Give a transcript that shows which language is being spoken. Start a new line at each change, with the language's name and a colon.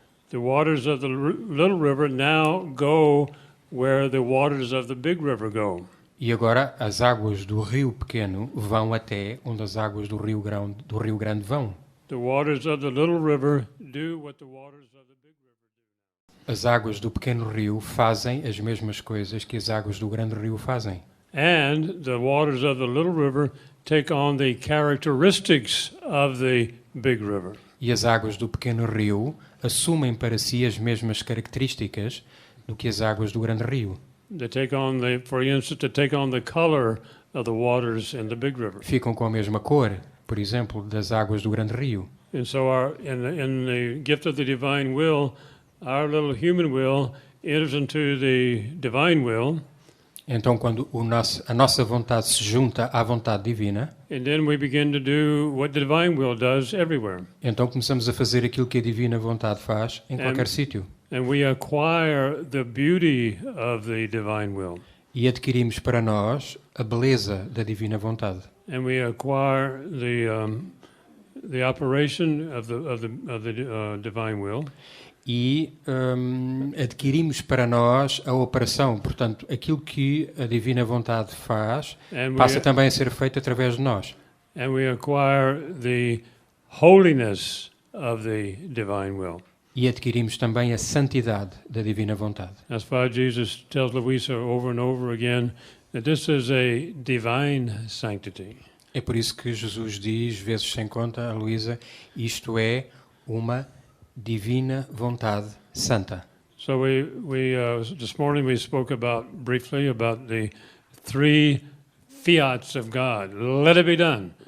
English: the waters of the little river now go where the waters of the big river go.
Portuguese: E agora as águas do rio pequeno vão até onde as águas do rio grande vão.
English: The waters of the little river do what the waters of the big river do.
Portuguese: As águas do pequeno rio fazem as mesmas coisas que as águas do grande rio fazem.
English: And the waters of the little river take on the characteristics of the big river.
Portuguese: E as águas do pequeno rio assumem para si as mesmas características do que as águas do grande rio.
English: They take on for instance, to take on the color of the waters in the big river.
Portuguese: Ficam com a mesma cor, por exemplo, das águas do grande rio.
English: And so in the gift of the divine will, our little human will enters into the divine will.
Portuguese: Então, quando a nossa vontade se junta à vontade divina,
English: And then we begin to do what the divine will does everywhere.
Portuguese: então começamos a fazer aquilo que a divina vontade faz em qualquer sítio.
English: And we acquire the beauty of the divine will.
Portuguese: E adquirimos para nós a beleza da divina vontade.
English: And we acquire the operation of the divine will.
Portuguese: E adquirimos para nós a operação, portanto, aquilo que a divina vontade faz passa também a ser feito através de nós.
English: And we acquire the holiness of the divine will.
Portuguese: E adquirimos também a santidade da divina vontade.
English: That's why Jesus tells Louisa over and over again that this is a divine sanctity.
Portuguese: É por isso que Jesus diz, vezes sem conta, a Luísa, isto é uma divina vontade santa.
English: So this morning we spoke briefly about the three fiats of God. Let it be done.